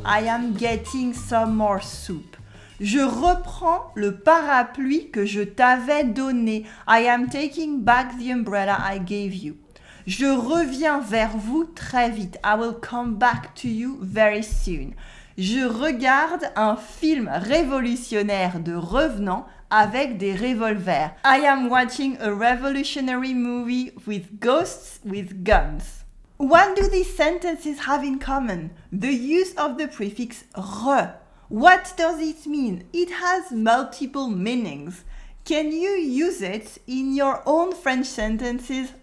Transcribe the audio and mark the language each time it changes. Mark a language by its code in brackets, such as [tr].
[en] I am getting some more soup. [fr] Je reprends le parapluie que je t'avais donné. [en] I am taking back the umbrella I gave you. [fr] Je reviens vers vous très vite. [en] I will come back to you very soon. [fr] Je regarde un film révolutionnaire de revenants avec des revolvers. [en] I am watching a revolutionary movie with ghosts with guns. What do these sentences have in common? The use of the prefix re. What does it mean? It has multiple meanings. Can you use it in your own French sentences?